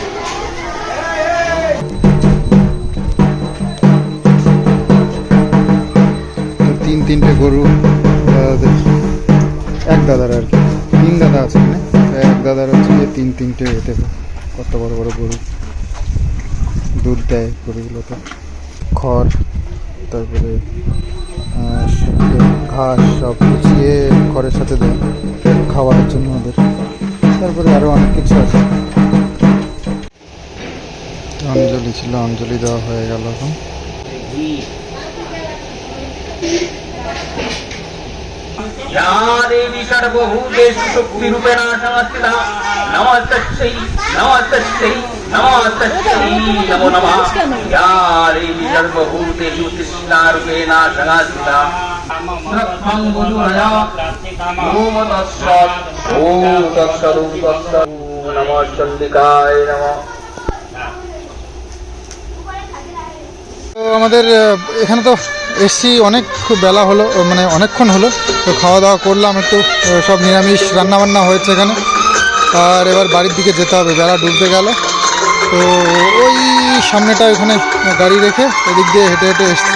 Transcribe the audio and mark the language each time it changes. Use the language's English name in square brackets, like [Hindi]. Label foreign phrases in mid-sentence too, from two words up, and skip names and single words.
[Bangla] তিনটে গরু দাদাদের, এক দাদার আর কি, 3 দাদা আছে মানে, এক দাদার হচ্ছে যে তিনটে এতে কত বড় বড় গরু, দুধ দেয় গরুগুলোতে, খড় তারপরে ঘাস সব গুছিয়ে খড়ের সাথে দেয় খাওয়ার জন্য ওদের, তারপরে আরও অনেক কিছু আছে। অঞ্জলি ছিল, অঞ্জলি দেওয়া হয়ে গেল এখন। [Sanskrit] या देवी सर्वभूतेषु शक्तिरूपेणा संस्थिता नमस्तस्यै नमस्तस्यै नमस्तस्यै नमो नमः। या देवी सर्वभूतेषु कृष्णारूपेणा संस्थिता रत्नं गुरुरया ओम तत्सत् ओम तत्सत् नमः चण्डिकाय नमः। [Bangla] তো আমাদের এখানে তো এসছি, অনেক বেলা হলো, মানে অনেকক্ষণ হলো, তো খাওয়া দাওয়া করলাম একটু, সব নিরামিষ রান্নাবান্না হয়েছে এখানে। আর এবার বাড়ির দিকে যেতে হবে, বেলা ডুবতে গেল। তো ওই সামনেটা ওখানে গাড়ি রেখে এদিক দিয়ে হেঁটে হেঁটে এসছি।